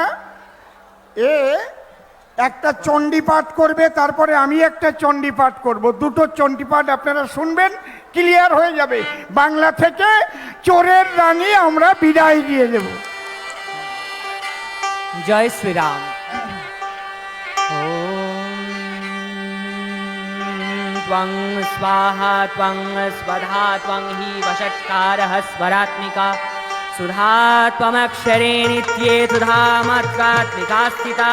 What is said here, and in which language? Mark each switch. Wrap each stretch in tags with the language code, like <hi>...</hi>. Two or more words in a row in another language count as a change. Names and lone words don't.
<bn>এ একটা চণ্ডী পাঠ করবে, তারপরে আমি একটা চণ্ডী পাঠ করব। দুটো চণ্ডী পাঠ আপনারা শুনবেন, ক্লিয়ার হয়ে যাবে। বাংলা থেকে চোরের রানী আমরা বিদায় দিয়ে দেব। জয় শ্রীরাম।</bn> <sa>त्वं स्वाहा त्वं स्वधा त्वं हि वषट्कारः स्वरात्मिका सुधा त्वमक्षरे नित्ये सुधा मात्रात्मिका स्थिता</sa>